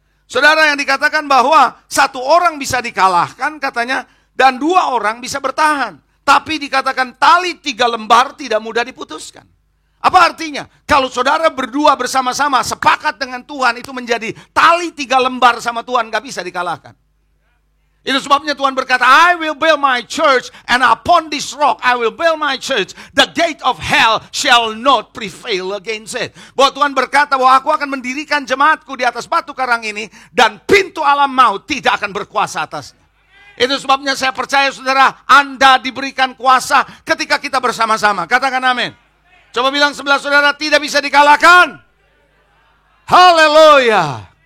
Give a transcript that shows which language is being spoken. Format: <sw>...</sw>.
<id>Saudara, yang dikatakan bahwa 1 orang bisa dikalahkan katanya dan 2 orang bisa bertahan. Tapi dikatakan tali 3 lembar tidak mudah diputuskan. Apa artinya? Kalau saudara berdua bersama-sama sepakat dengan Tuhan itu menjadi tali 3 lembar sama Tuhan gak bisa dikalahkan. Itu sebabnya Tuhan berkata,</id> <en>I will build my church and upon this rock I will build my church. The gate of hell shall not prevail against it.</en> <id>Bahwa Tuhan berkata bahwa aku akan mendirikan jemaatku di atas batu karang ini dan pintu alam maut tidak akan berkuasa atasnya. Itu sebabnya saya percaya saudara, Anda diberikan kuasa ketika kita bersama-sama. Katakan amin. Coba bilang sebelah saudara, tidak bisa dikalahkan. Haleluya.</id>